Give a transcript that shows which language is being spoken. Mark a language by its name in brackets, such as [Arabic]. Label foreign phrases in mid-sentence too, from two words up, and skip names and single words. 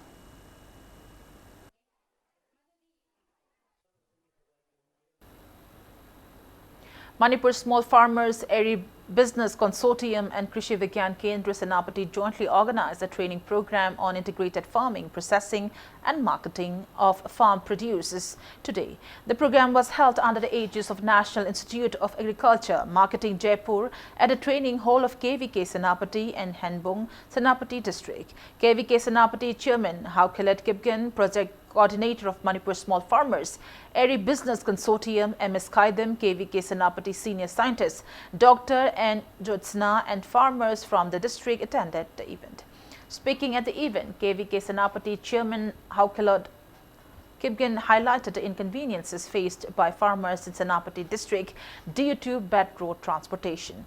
[English] Manipur Small Farmers Area Business Consortium and Krishi Vigyan Kendra Senapati jointly organized a training program on integrated farming, processing and marketing of farm produces today. The program was held under the aegis of National Institute of Agriculture, Marketing Jaipur at the training hall of KVK Senapati and Henbong, Senapati district. KVK Senapati Chairman Haukelet Kipgen, Project Coordinator of Manipur Small Farmers Area Business Consortium, MS Kaidam, KVK Senapati Senior Scientist, Dr. N. Jyotsna and farmers from the district attended the event. Speaking at the event, KVK Senapati Chairman Haukelot Kipgen highlighted the inconveniences faced by farmers in Senapati district due to bad road transportation.